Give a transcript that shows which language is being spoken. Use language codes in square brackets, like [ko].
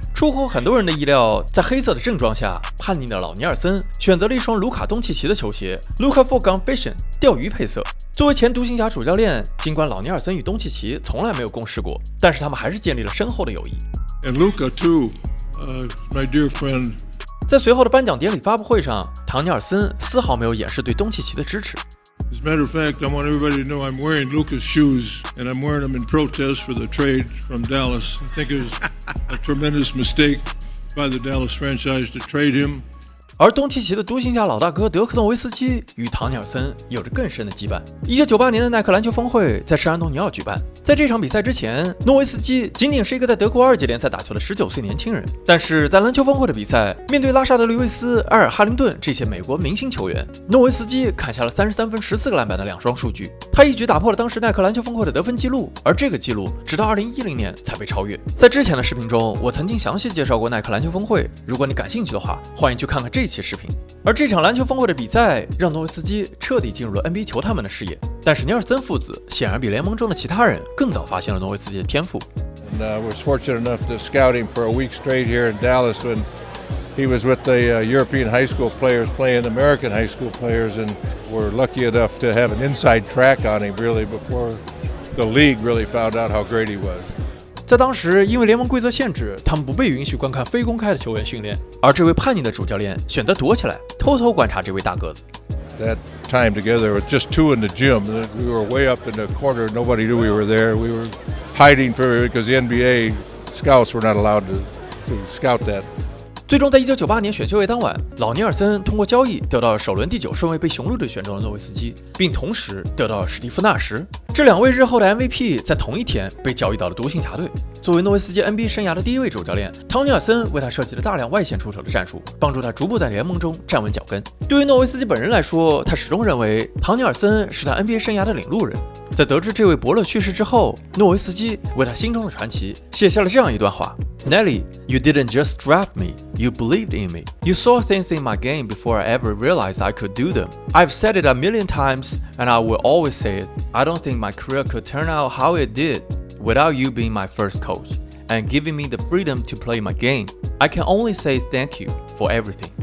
[zh] 出乎很多人的意料，在黑色的正装下，叛逆的老尼尔森选择了一双卢卡东契奇的球鞋 Luka for Gun Fishing 钓鱼配色。作为前独行侠主教练，尽管老尼尔森与东契奇从来没有共事过，但是他们还是建立了深厚的友谊。 [en] And Luka too, my dear friend. [zh] 在随后的颁奖典礼发布会上，唐尼尔森丝毫没有掩饰对东契奇的支持。 [en] As a matter of fact, I want everybody to know I'm wearing Luka's shoes, and I'm wearing them in protest for the trade from Dallas. I think it was a tremendous mistake by the Dallas franchise to trade him. [zh] 而东契奇的独行侠老大哥德克诺维斯基与唐尼尔森有着更深的羁绊。 1998年的耐克篮球峰会在圣安东尼奥举办，在这场比赛之前，诺维斯基仅仅是一个在德国2级联赛打球的19岁年轻人。但是在篮球峰会的比赛，面对拉沙德·吕维斯、埃尔·哈林顿这些美国明星球员，诺维斯基砍下了33分、14个篮板的2双数据，他一举打破了当时耐克篮球峰会的得分记录，而这个记录直到2010年才被超越。在之前的视频中，我曾经详细介绍过耐克篮球峰会，如果你感兴趣的话，欢迎去看看这期视频。而这场篮球峰会的比赛让诺维斯基彻底进入了 NBA 球探们的视野，但是尼尔森父子显然比联盟中的其他人更早发现了诺维斯基的天赋。 [en] And was fortunate enough to scout him for a week straight here in Dallas when he was with the European high school players playing American high school players, and we're lucky enough to have an inside track on him really before the league really found out how great he was. [zh] 在当时，因为联盟规则限制，他们不被允许观看非公开的球员训练，而这位叛逆的主教练选择躲起来，偷偷观察这位大个子。 [en] That time together with just two in the gym, we were way up in the corner. Nobody knew we were there. We were hiding because the NBA scouts were not allowed to scout that. [zh] 最终在1998年选秀会当晚，老尼尔森通过交易得到了首轮第9顺位被雄鹿队选中的诺维斯基，并同时得到了史蒂夫纳什。这2位日后的 MVP 在同一天被交易到了独行侠队。作为诺维斯基 NBA 生涯的第1位主教练，唐尼尔森为他设计了大量外线出手的战术，帮助他逐步在联盟中站稳脚跟。对于诺维斯基本人来说，他始终认为唐尼尔森是他 NBA 生涯的领路人。在得知这位伯乐去世之后，诺维斯基为他心中的传奇写下了这样一段话 ： [en] Nelly, you didn't just draft me, you believed in me. You saw things in my game before I ever realized I could do them. I've said it a million times, and I will always say it. I don't think my career could turn out how it did without you being my first coach and giving me the freedom to play my game. I can only say thank you for everything.